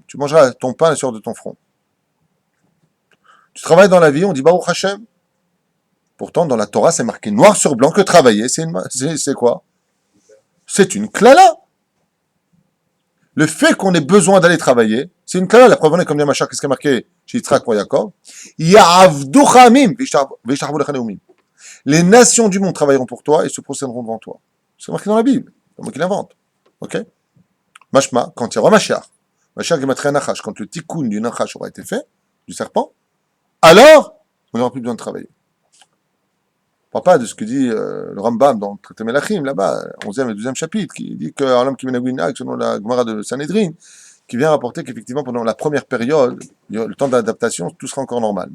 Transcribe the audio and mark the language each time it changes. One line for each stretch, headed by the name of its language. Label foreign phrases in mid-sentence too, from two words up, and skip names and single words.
French: Tu mangeras ton pain sur de ton front. Tu travailles dans la vie, on dit
Hebrew: ברוך השם.
French: Pourtant, dans la Torah, c'est marqué noir sur blanc que travailler, c'est quoi? C'est une klala. Le fait qu'on ait besoin d'aller travailler, c'est une klala. La preuve en est, comme dit Machar, qu'est-ce qui est marqué chez Yitzhak pour Yaakov?
Hebrew: יעבדוך עמים, וישתחוו לך לאומים.
French: Les nations du monde travailleront pour toi et se procéderont devant toi. C'est marqué dans la Bible. C'est moi qui l'invente. Ok? Mashma, quand il y aura Mashiach,
Hebrew: משיח גימטריא נחש,
French: quand le tikkun du nachash aura été fait, du serpent, alors, on n'aura plus besoin de travailler. On parle pas de ce que dit le Rambam dans le traité Melachim, là-bas, 11e et 12e chapitre, qui dit qu'un homme qui vient à Guinag, selon la Gemara de Sanhedrin, qui vient rapporter qu'effectivement, pendant la première période, le temps d'adaptation, tout sera encore normal.